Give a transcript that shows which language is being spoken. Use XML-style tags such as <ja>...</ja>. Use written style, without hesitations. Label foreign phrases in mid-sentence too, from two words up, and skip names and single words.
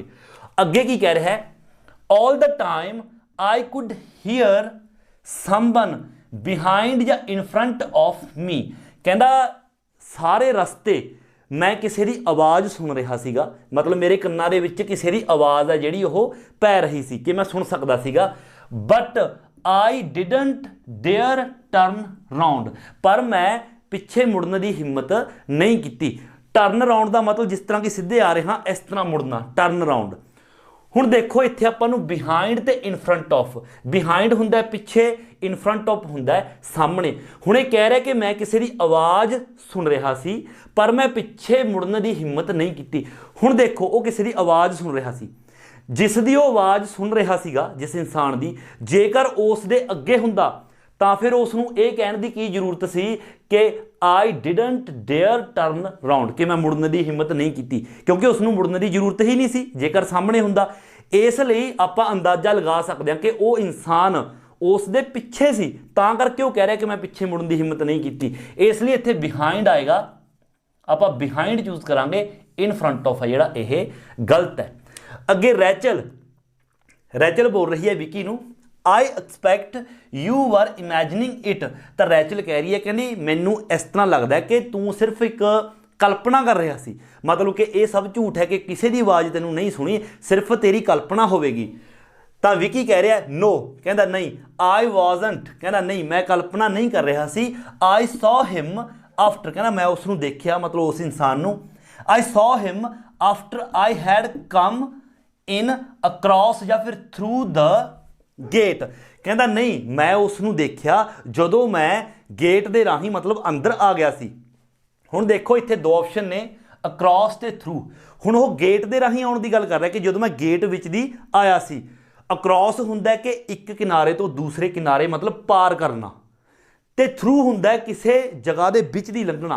<pa>ਅੱਗੇ ਕੀ ਕਹਿ ਰਿਹਾ ਹੈ,</pa> <en>All the time I could hear someone behind ਜਾਂ in front of me।</en> <pa>ਕਹਿੰਦਾ ਸਾਰੇ ਰਸਤੇ ਮੈਂ ਕਿਸੇ ਦੀ ਆਵਾਜ਼ ਸੁਣ ਰਿਹਾ ਸੀਗਾ, ਮਤਲਬ ਮੇਰੇ ਕੰਨਾਂ ਦੇ ਵਿੱਚ ਕਿਸੇ ਦੀ ਆਵਾਜ਼ ਹੈ ਜਿਹੜੀ ਉਹ ਪੈ ਰਹੀ ਸੀ ਕਿ ਮੈਂ ਸੁਣ ਸਕਦਾ ਸੀਗਾ।</pa> <en>ਬਟ I didn't dare turn round,</en> <pa>ਪਰ ਮੈਂ ਪਿੱਛੇ ਮੁੜਨ ਦੀ ਹਿੰਮਤ ਨਹੀਂ ਕੀਤੀ।</pa> <en>turn round</en> <pa>ਦਾ ਮਤਲਬ ਜਿਸ ਤਰ੍ਹਾਂ ਕਿ ਸਿੱਧੇ ਆ ਰਹੇ ਹਾਂ ਇਸ ਤਰ੍ਹਾਂ ਮੁੜਨਾ,</pa> <en>turn round.</en> <pa>ਹੁਣ ਦੇਖੋ ਇੱਥੇ ਆਪਾਂ ਨੂੰ ਬਿਹਾਈਂਡ ਤੇ</pa> <en>in front of,</en> <pa>ਬਿਹਾਈਂਡ ਹੁੰਦਾ ਪਿੱਛੇ,</pa> <en>in front of</en> <pa>ਹੁੰਦਾ ਸਾਹਮਣੇ। ਹੁਣ ਇਹ ਕਹਿ ਰਿਹਾ ਕਿ ਮੈਂ ਕਿਸੇ ਦੀ ਆਵਾਜ਼ ਸੁਣ ਰਿਹਾ ਸੀ ਪਰ ਮੈਂ ਪਿੱਛੇ ਮੁੜਨ ਦੀ ਹਿੰਮਤ ਨਹੀਂ ਕੀਤੀ। ਹੁਣ ਦੇਖੋ ਉਹ ਕਿਸੇ ਦੀ ਆਵਾਜ਼ ਸੁਣ ਰਿਹਾ ਸੀ, ਜਿਸ ਦੀ ਉਹ ਆਵਾਜ਼ ਸੁਣ ਰਿਹਾ ਸੀਗਾ, ਜਿਸ ਇਨਸਾਨ ਦੀ, ਜੇਕਰ ਉਸ ਦੇ ਅੱਗੇ ਹੁੰਦਾ ਤਾਂ ਫਿਰ ਉਸ ਨੂੰ ਇਹ ਕਹਿਣ ਦੀ ਕੀ ਜ਼ਰੂਰਤ ਸੀ ਕਿ</pa> <en>I didn't dare turn round,</en> <pa>ਕਿ ਮੈਂ ਮੁੜਨ ਦੀ ਹਿੰਮਤ ਨਹੀਂ ਕੀਤੀ, ਕਿਉਂਕਿ ਉਸ ਨੂੰ ਮੁੜਨ ਦੀ ਜ਼ਰੂਰਤ ਹੀ ਨਹੀਂ ਸੀ ਜੇਕਰ ਸਾਹਮਣੇ ਹੁੰਦਾ। ਇਸ ਲਈ ਆਪਾਂ ਅੰਦਾਜ਼ਾ ਲਗਾ ਸਕਦੇ ਹਾਂ ਕਿ ਉਹ ਇਨਸਾਨ ਉਸ ਦੇ ਪਿੱਛੇ ਸੀ, ਤਾਂ ਕਰਕੇ ਉਹ ਕਹਿ ਰਿਹਾ ਕਿ ਮੈਂ ਪਿੱਛੇ ਮੁੜਨ ਦੀ ਹਿੰਮਤ ਨਹੀਂ ਕੀਤੀ। ਇਸ ਲਈ ਇੱਥੇ ਬਿਹਾਈਂਡ ਆਏਗਾ, ਆਪਾਂ</pa> <en>behind choose</en> <pa>ਕਰਾਂਗੇ,</pa> <en>in front of</en> <pa>ਹੈ ਜਿਹੜਾ ਇਹ ਗਲਤ ਹੈ। ਅੱਗੇ ਰੈਚਲ ਬੋਲ ਰਹੀ ਹੈ ਵਿੱਕੀ ਨੂੰ,</pa> <en>I expect you were imagining it,</en> <pa>ਤਾਂ ਰੈਚਲ ਕਹਿ ਰਹੀ ਹੈ, ਕਹਿੰਦੀ ਮੈਨੂੰ ਇਸ ਤਰ੍ਹਾਂ ਲੱਗਦਾ ਕਿ ਤੂੰ ਸਿਰਫ ਇੱਕ ਕਲਪਨਾ ਕਰ ਰਿਹਾ ਸੀ, ਮਤਲਬ ਕਿ ਇਹ ਸਭ ਝੂਠ ਹੈ ਕਿ ਕਿਸੇ ਦੀ ਆਵਾਜ਼ ਤੈਨੂੰ ਨਹੀਂ ਸੁਣੀ, ਸਿਰਫ ਤੇਰੀ ਕਲਪਨਾ ਹੋਵੇਗੀ। ਤਾਂ ਵਿੱਕੀ ਕਹਿ ਰਿਹਾ ਨੋ, ਕਹਿੰਦਾ ਨਹੀਂ,</pa> <en>I wasn't,</en> <pa>ਕਹਿੰਦਾ ਨਹੀਂ ਮੈਂ ਕਲਪਨਾ ਨਹੀਂ ਕਰ ਰਿਹਾ ਸੀ।</pa> <en>I saw him after,</en> <pa>ਕਹਿੰਦਾ ਮੈਂ ਉਸ ਨੂੰ ਦੇਖਿਆ, ਮਤਲਬ ਉਸ ਇਨਸਾਨ ਨੂੰ।</pa> <en>I saw him after I had come in across</en> <pa>ਜਾਂ ਫਿਰ</pa> <en>through the gate,</en> <pa>ਕਹਿੰਦਾ ਨਹੀਂ ਮੈਂ ਉਸ ਨੂੰ ਦੇਖਿਆ ਜਦੋਂ ਮੈਂ ਗੇਟ ਦੇ ਰਾਹੀਂ ਮਤਲਬ ਅੰਦਰ ਆ ਗਿਆ ਸੀ। ਹੁਣ ਦੇਖੋ ਇੱਥੇ ਦੋ ਆਪਸ਼ਨ ਨੇ, ਅਕ੍ਰੋਸ ਤੇ ਥਰੂ। ਹੁਣ ਉਹ ਗੇਟ ਦੇ ਰਾਹੀਂ ਆਉਣ ਦੀ ਗੱਲ ਕਰ ਰਿਹਾ ਕਿ ਜਦੋਂ ਮੈਂ ਗੇਟ ਵਿੱਚ ਦੀ ਆਇਆ ਸੀ। ਅਕ੍ਰੋਸ ਹੁੰਦਾ ਕਿ ਇੱਕ ਕਿਨਾਰੇ ਤੋਂ ਦੂਸਰੇ ਕਿਨਾਰੇ ਮਤਲਬ ਪਾਰ ਕਰਨਾ, ਤੇ ਥਰੂ ਹੁੰਦਾ ਕਿਸੇ ਜਗ੍ਹਾ ਦੇ ਵਿੱਚ ਦੀ ਲੰਘਣਾ।</pa>